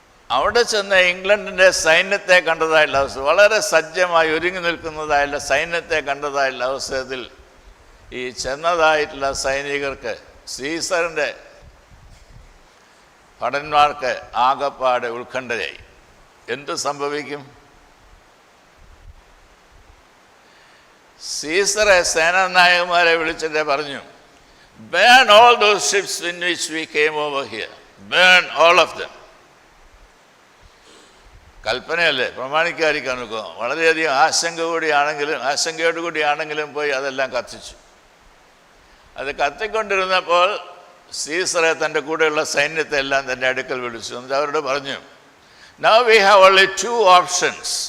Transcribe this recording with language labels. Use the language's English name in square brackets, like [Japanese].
[Malayalam] അവിടെ ചെന്ന് ഇംഗ്ലണ്ടിൻ്റെ സൈന്യത്തെ കണ്ടതായുള്ള അവസരം, വളരെ സജ്ജമായി ഒരുങ്ങി നിൽക്കുന്നതായുള്ള സൈന്യത്തെ കണ്ടതായുള്ള അവസരത്തിൽ ഈ ചെന്നതായിട്ടുള്ള സൈനികർക്ക്, സീസറിൻ്റെ ഭടന്മാർക്ക് ആകപ്പാട് ഉത്കണ്ഠയായി. എന്ത് സംഭവിക്കും? സീസറെ സേനാനായകന്മാരെ വിളിച്ചിട്ട് പറഞ്ഞു, [English] burn all those ships in which we came over here, burn all of them. [Malayalam] കൽപ്പനയല്ലേ, പ്രമാണിക്കാതിരിക്കാൻ നോക്കുക. വളരെയധികം ആശങ്കയോടുകൂടിയാണെങ്കിലും പോയി അതെല്ലാം കത്തിച്ചു. അത് കത്തിക്കൊണ്ടിരുന്നപ്പോൾ സീസറെ തൻ്റെ കൂടെയുള്ള സൈന്യത്തെ എല്ലാം തൻ്റെ അടുക്കൽ വിളിച്ചു. എന്നിട്ട് അവരോട് പറഞ്ഞു, [English] now we have only 2 options.